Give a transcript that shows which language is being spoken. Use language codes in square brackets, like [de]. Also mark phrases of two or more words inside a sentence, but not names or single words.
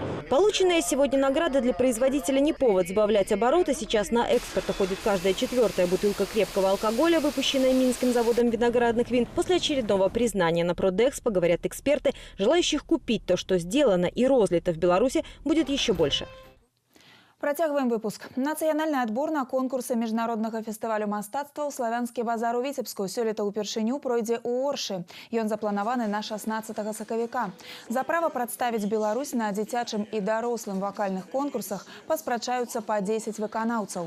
[ru] Полученная сегодня награда для производителя не повод сбавлять обороты. Сейчас на экспорт уходит каждая 4-я бутылка крепкого алкоголя, выпущенная Минским заводом виноградных вин. После очередного признания на Продэкспо, говорят эксперты, желающих купить то, что сделано и розлито в Беларуси, будет еще больше. [be] Працягваем выпуск. Нацыянальны адбор на конкурсы міжнароднага фестывалю мастацтва ў славянскі базар у Віцебску сёлета ўпершыню пройдзе ў Оршы. Ён запланаваны на 16 сакавіка. За права прадставіць Беларусь на дзіцячым і дарослым вакальных конкурсах паспрачаюцца па 10 выканаўцаў.